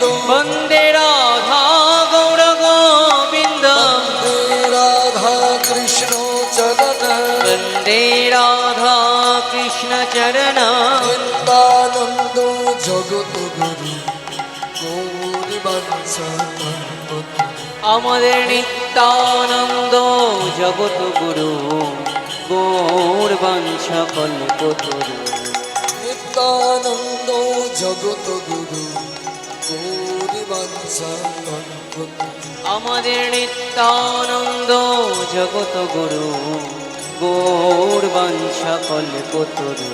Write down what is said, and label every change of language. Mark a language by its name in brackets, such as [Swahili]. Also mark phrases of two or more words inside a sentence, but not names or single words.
[Sanskrit] वन्दे राधा गौर गोविन्द वन्दे राधा कृष्ण चरणं वन्दे राधा कृष्ण चरणं नित्यानन्द जगत गुरु गौरवंश [Bangla] আমাদের নিত্যানন্দ জগৎ গুরু গৌর বাঞ্ছা কল্পতরু [Sanskrit] নিত্যানন্দ জগত গুরু গৌরবংশ [Bangla] আমাদের নিত্যানন্দ জগৎ গুরু গৌর বাঞ্ছা কল্পতরু